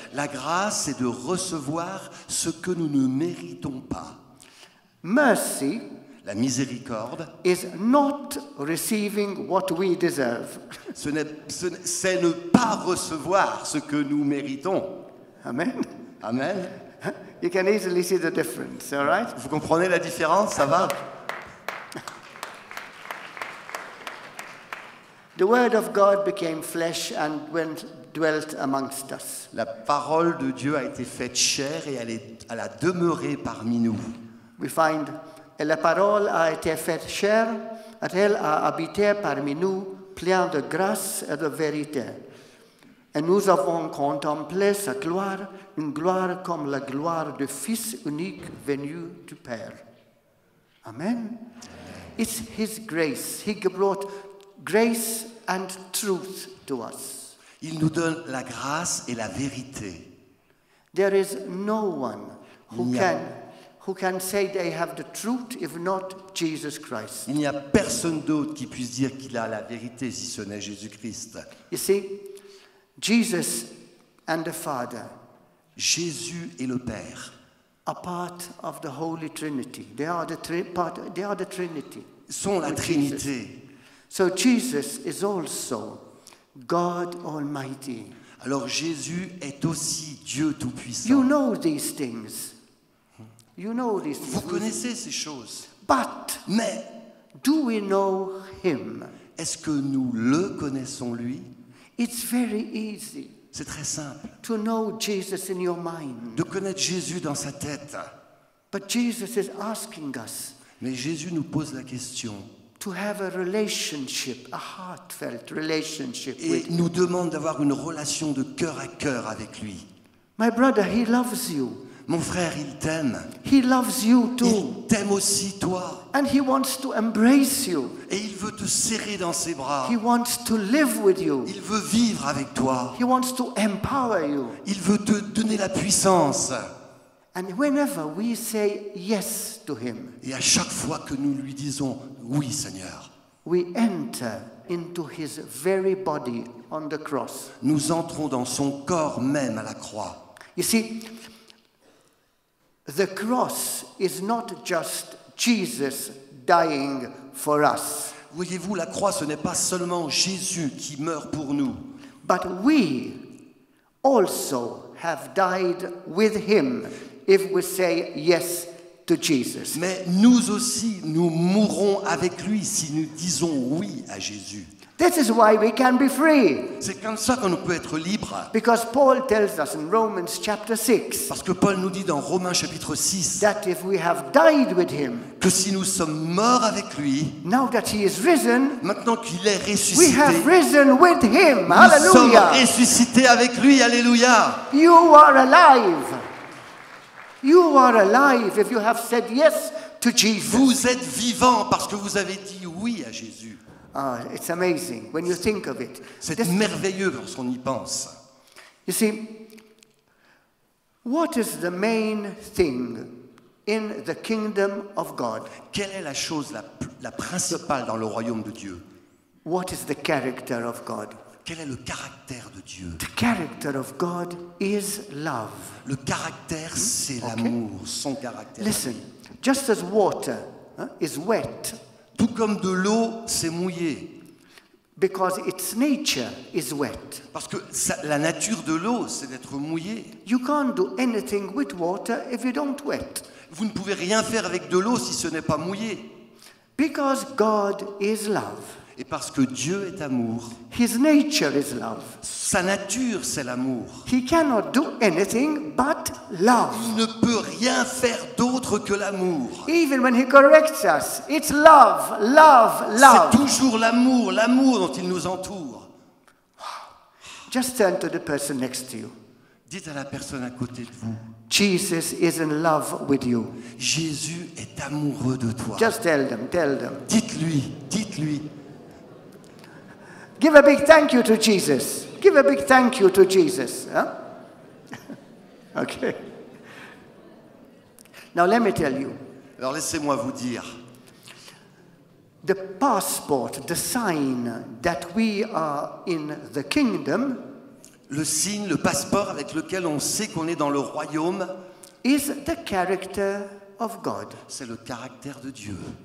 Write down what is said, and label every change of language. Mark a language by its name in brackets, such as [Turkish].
[French] La grâce, c'est de recevoir ce que nous ne méritons pas. [English] Mercy [French] La miséricorde, [English] is not receiving what we deserve. [French] c'est ne pas recevoir ce que nous méritons. Amen. Amen. [English] You can easily see the difference, all right? [French] Vous comprenez la différence, ça va? [English] The word of God became flesh and dwelt amongst us. [French] La parole de Dieu a été faite chair et elle a demeuré parmi nous. [English] We find [French] et la parole a été faite chair, et elle a habité parmi nous, plein de grâce et de vérité. Et nous avons contemplé sa gloire, une gloire comme la gloire du Fils unique venu du Père. [English] Amen. It's His grace. He brought grace and truth to us. [French] Il nous donne la grâce et la vérité. [English] There is no one who can say they have the truth if not Jesus Christ. [French] Il n'y a personne d'autre qui puisse dire qu'il a la vérité si ce n'est Jésus-Christ. [English] You see, Jesus and the Father [French] Jésus et le Père [English] are part of the Holy Trinity. They are the Trinity. [French] sont la [English] with [French] Trinité. [English] Jesus. So Jesus is also God Almighty. [French] Alors Jésus est aussi Dieu Tout-Puissant. [English] You know these things. You know these [French] Vous [English] things. [French] connaissez ces choses. [English] But [French] Mais [English] do we know Him? [French] est-ce que nous le connaissons lui? [English] It's very easy [French] C'est très simple. [English] to know Jesus in your mind. [French] De connaître Jésus dans sa tête. [English] But Jesus is asking us [French] Mais Jésus nous pose la question [English] to have a relationship, a heartfelt relationship [French] et [English] with Him. [French] nous demande d'avoir une relation de cœur à cœur avec lui. [English] My brother, He loves you. [French] Mon frère, il t'aime. [English] He loves you too. [French] Il t'aime aussi toi. [English] And He wants to embrace you. [French] Et il veut te serrer dans ses bras. [English] He wants to live with you. [French] Il veut vivre avec toi. [English] He wants to empower you. [French] Il veut te donner la puissance. [English] And whenever we say yes to Him, [French] Et à chaque fois que nous lui disons « Oui, Seigneur », [English] we enter into His very body on the cross. [French] nous entrons dans son corps même à la croix. [English] You see, the cross is not just Jesus dying for us, [French] Voyez-vous, la croix, ce n'est pas seulement Jésus qui meurt pour nous, [English] but we also have died with Him if we say yes to Jesus. [French] mais nous aussi, nous mourrons avec lui si nous disons oui à Jésus. [English] This is why we can be free. [French] C'est comme ça qu'on peut être libre. [English] Because Paul tells us in Romans chapter 6 [French] Parce que Paul nous dit dans Romains chapitre 6 [English] that if we have died with Him, [French] que si nous sommes morts avec lui, [English] now that He is risen, [French] maintenant qu'il est [English] we [French] ressuscité, [English] have risen with Him. [French] nous sommes [English] Hallelujah. [French] ressuscités avec lui. Alléluia. [English] You are alive. You are alive if you have said yes to Jesus. [French] Vous êtes vivants parce que vous avez dit oui à Jésus. [English] Ah, it's amazing when you think of it. [French] C'est [English] This- [French] merveilleux lorsqu'on y pense. [English] you see, what is the main thing in the kingdom of God? [French] Quelle est la chose la principale dans le royaume de Dieu? [English] What is the character of God? [French] Quel est le caractère de Dieu? [English] The character of God is love. [French] Le caractère, c'est l'amour, son caractère. [English] Listen, just as water is wet [French] Tout comme de l'eau, c'est mouillé. [English] because its nature is wet. [French] Parce que la nature de l'eau, c'est d'être mouillé. [English] You can't do anything with water if you don't wet. [French] Vous ne pouvez rien faire avec de l'eau si ce n'est pas mouillé. [English] Because God is love. [French] Et parce que Dieu est amour. [English] His nature is love. [French] Sa nature, c'est l'amour. [English] He cannot do anything but love. [French] Il ne peut rien faire d'autre que l'amour. [English] Even when he corrects us, it's love, love, [French] C'est [English] love. [French] toujours l'amour, l'amour dont il nous entoure. [English] Just turn to the person next to you. [French] Dites à la personne à côté de vous, [English] Jesus is in love with you. [French] Jésus est amoureux de toi. [English] Just tell them, tell them. [French] Dites-lui, dites-lui. [English] Give a big thank you to Jesus. Give a big thank you to Jesus. Huh? Okay. Now let me tell you, [French] Alors laissez-moi vous dire, [English] the passport, the sign that we are in the kingdom [French] le signe, le passeport avec lequel on sait qu'on est dans le royaume, [English] is the character of God, [French] c'est le caractère de Dieu,